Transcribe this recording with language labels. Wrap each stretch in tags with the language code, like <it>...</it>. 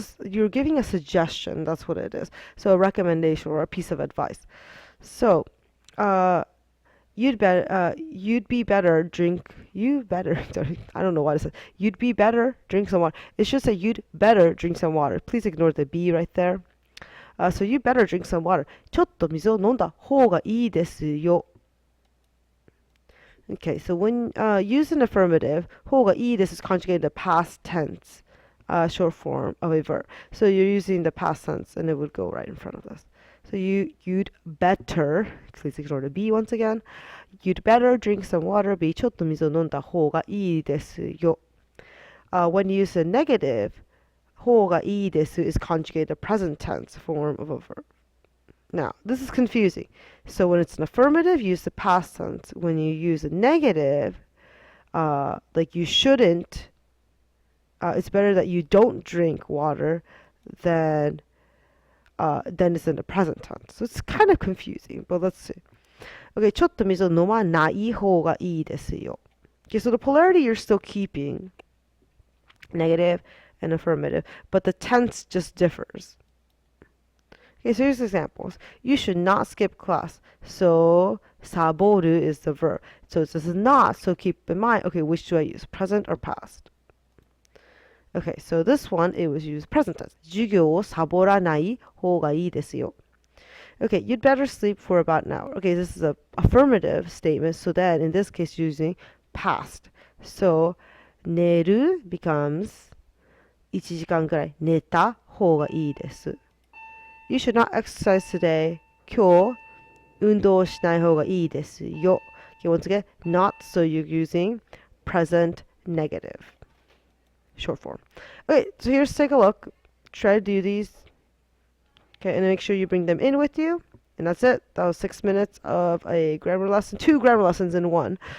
<en>You're giving a suggestion. That's what it is. So a recommendation or a piece of advice. So, you'd be better drink. You better. I don't know what it says. You'd be better drink some water. It should say you'd better drink some water. Please ignore the be right there. So you better drink some water.</en> <ja>ちょっと水を飲んだ方がいいですよ.</ja> <en>Okay, so when used in affirmative, 方がいい this is conjugated the past tense, short form of a verb. So you're using the past tense and it would go right in front of this. So you'd better, please ignore the be once again. You'd better drink some water.</en> <ja>be ちょっと水を飲んだ方がいいですよ.</ja> <en>When you use a negative, 方がいいです is conjugated the present tense form of a verb. Now, this is confusing. So when it's an affirmative, use the past tense. When you use a negative, like you shouldn't, it's better that you don't drink water than it's in the present tense. So it's kind of confusing, but let's see.</en> <ja>Okay, ちょっと水を飲まない方がいいですよ.</ja> <en>Okay, so the polarity you're still keeping, negative and affirmative, but the tense just differs. Okay, so here's examples. You should not skip class. So, 사보루 is the verb. So it says not, so keep in mind, okay, which do I use, present or past? Okay, so this one, it was used present tense.</en> <ja>授業をサボらない方がいいですよ.</ja> <en>Okay, you'd better sleep for about an hour. Okay, this is a affirmative statement, so then in this case using past.</en> <ja>So, 寝る becomes 1時間ぐらい寝た方がいいです.</ja> <en>You should not exercise today.</en> <ja>今日運動しない方がいいですよ.</ja> <en>Okay, once again, not, so you're using present negative. Short form. Okay, so here's take a look. Try to do these. Okay, and make sure you bring them in with you. And that's it. That was 6 minutes of a grammar lesson, 2 grammar lessons in one.</en>